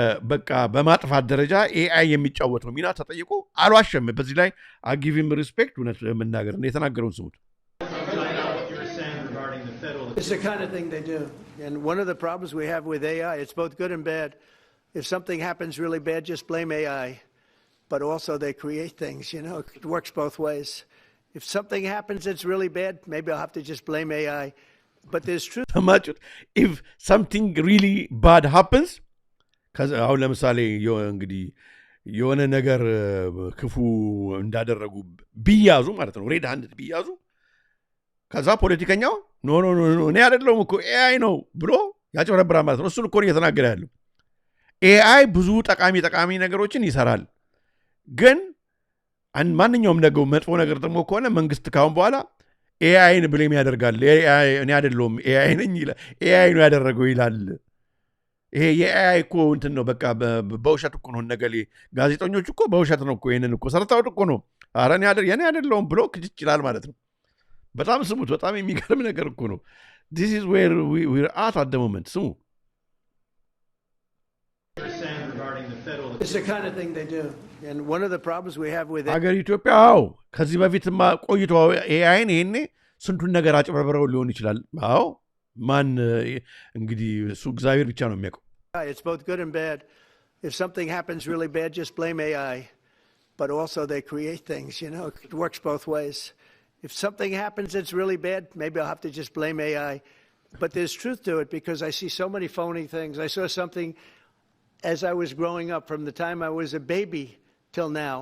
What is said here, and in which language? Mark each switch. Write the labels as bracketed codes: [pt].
[am] በቃ በማጥፋት ደረጃ ኤአይ የሚጫወተው ሚና ተጠይቆ አልዋሸም። በዚህ ላይ አጊቪም ሪስፔክት እውነት መናገር ነው የተናገረውን ስሙት። [en] It's the kind of thing they do. And one of the problems we have with AI, it's both good and bad. If something happens really bad, just blame AI. But also they create things, you know, it works both ways. If something happens that's really bad, maybe I'll have to just blame AI. But there's truth. If something really bad happens, [am] አሁን ለምሳሌ እንግዲህ የሆነ ነገር ክፉ እንዳደረጉ ቢያዙ ማለት ነው ሬድ ሃንድ ቢያዙ ከዛ ፖለቲከኛው ኖ እኔ አይደለሁም እኮ ኤአይ ነው ብሎ ያጭበረብራል ማለት ነው። እሱን እኮ ነው እየተናገረ ያለው። ኤአይ ብዙ ጠቃሚ ነገሮችን ይሰራል። ግን ማንኛውም ነገር መጥፎ ነገር ደግሞ ከሆነ መንግስት ካሁን በኋላ ኤአይን ብሌም ያደርጋል። እኔ አይደለሁም ኤአይ ነኝ ይላል። ኤአይ ነው ያደረገው ይላል። ይሄ የኤአይ እኮ እንትን ነው በቃ በውሸት እኮ ነው ነገሌ ጋዜጠኞች እኮ በውሸት ነው እኮ ይሄንን እኮ ሰርተውት እኮ ነው ኧረ እኔ አይደለሁም ብሎ ክጅ ይችላል ማለት ነው። በጣም ስሙት። በጣም የሚገርም ነገር እኮ ነው። [en] this is where we're at the moment. [am] ስሙ። [en] It's the kind of thing they do. And one of the problems we have with [am] ሀገር ኢትዮጵያ ከዚህ በፊትማ ቆይቶ ኤአይን ይሄኔ ስንቱን ነገር አጭበርብረው ሊሆን ይችላል። ማን እንግዲህ እሱ እግዚአብሔር ብቻ ነው የሚያውቀው። [en] It's both good and bad. If something happens really bad, just blame AI. But also they create things, you know, it works both ways. If something happens that's really bad, maybe I'll have to just blame AI. But there's truth to it because I see so many phony things. I saw something as I was growing up from the time I was a baby till now.